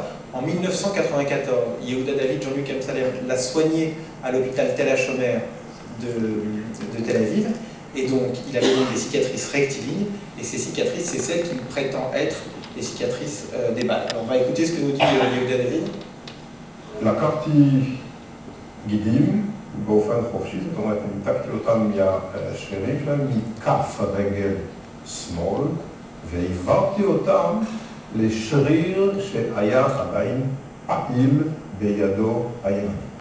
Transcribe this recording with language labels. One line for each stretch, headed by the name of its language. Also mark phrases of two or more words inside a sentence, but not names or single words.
French: En 1994, Yehuda David Jean-Luc Amsalem l'a soigné à l'hôpital Tel HaShomer de Tel Aviv. Et donc, il avait donc des cicatrices rectilignes. Et ces cicatrices, c'est celles qui prétendent être les cicatrices des balles. Alors, on va écouter ce que nous dit Yehuda David.
Hebrew: לקחתי גידים באופן חופשי, זאת אומרת, ניתקתי אותם מהשרירים שלהם, מכף הרגל שמאל, והעברתי אותם לשריר שהיה עדיין פעיל בידו הימנית.